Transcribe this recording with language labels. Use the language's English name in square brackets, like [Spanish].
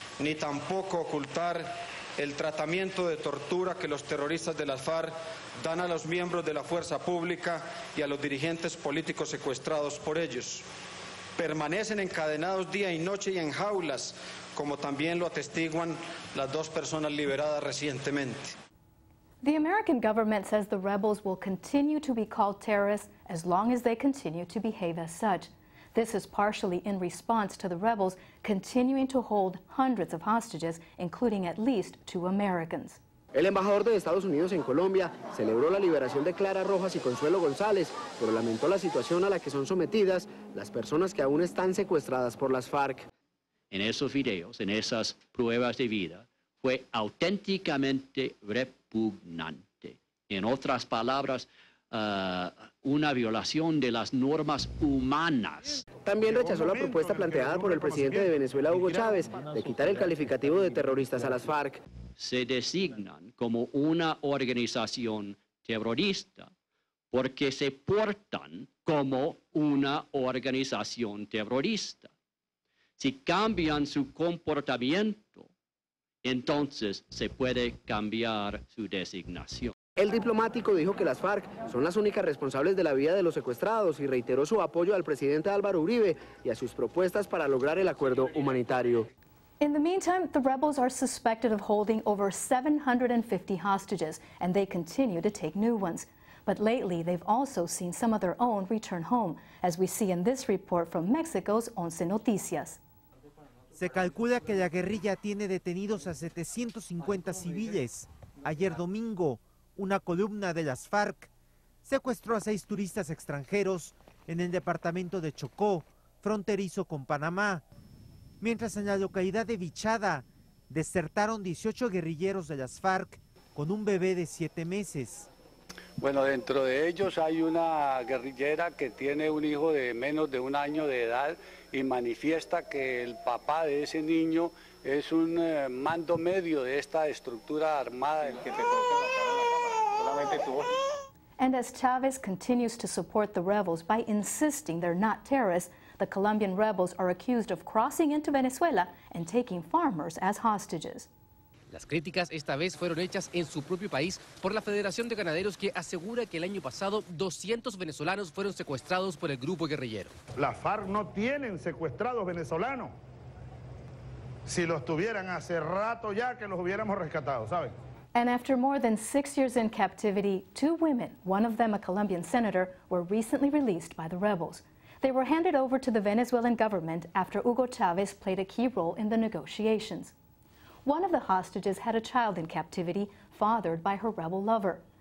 [Spanish] Ni tampoco ocultar el tratamiento de tortura que los terroristas de las FARC dan a los miembros de la fuerza pública y a los dirigentes políticos secuestrados por ellos. Permanecen encadenados día y noche y en jaulas, como también lo atestiguan las 2 personas liberadas recientemente. [English] The American government says the rebels will continue to be called terrorists as long as they continue to behave as such. This is partially in response to the rebels continuing to hold hundreds of hostages, including at least 2 Americans. [Spanish] El embajador de Estados Unidos en Colombia celebró la liberación de Clara Rojas y Consuelo González, pero lamentó la situación a la que son sometidas las personas que aún están secuestradas por las FARC. En esos videos, en esas pruebas de vida, fue auténticamente repugnante. En otras palabras, una violación de las normas humanas. También rechazó la propuesta planteada por el presidente de Venezuela, Hugo Chávez, de quitar el calificativo de terroristas a las FARC. Se designan como una organización terrorista porque se portan como una organización terrorista. Si cambian su comportamiento, entonces se puede cambiar su designación. El diplomático dijo que las FARC son las únicas responsables de la vida de los secuestrados y reiteró su apoyo al presidente Álvaro Uribe y a sus propuestas para lograr el acuerdo humanitario. [English] In the meantime, the rebels are suspected of holding over 750 hostages, and they continue to take new ones. But lately, they've also seen some of their own return home, as we see in this report from Mexico's Once Noticias. [Spanish] Se calcula que la guerrilla tiene detenidos a 750 civiles. Ayer domingo, una columna de las FARC secuestró a 6 turistas extranjeros en el departamento de Chocó, fronterizo con Panamá, mientras en la localidad de Vichada desertaron 18 guerrilleros de las FARC con un bebé de 7 meses. Bueno, dentro de ellos hay una guerrillera que tiene un hijo de menos de 1 año de edad y manifiesta que el papá de ese niño es un mando medio de esta estructura armada del que te coloca la cámara, solamente tu voz. [English] And as Chavez continues to support the rebels by insisting they're not terrorists, the Colombian rebels are accused of crossing into Venezuela and taking farmers as hostages. [Spanish] Las críticas esta vez fueron hechas en su propio país por la Federación de Ganaderos, que asegura que el año pasado 200 venezolanos fueron secuestrados por el grupo guerrillero. Las FARC no tienen secuestrados venezolanos. Si los tuvieran hace rato ya que los hubiéramos rescatado, ¿saben? [English] And after more than 6 years in captivity, 2 women, one of them a Colombian senator, were recently released by the rebels. They were handed over to the Venezuelan government after Hugo Chavez played a key role in the negotiations. One of the hostages had a child in captivity, fathered by her rebel lover.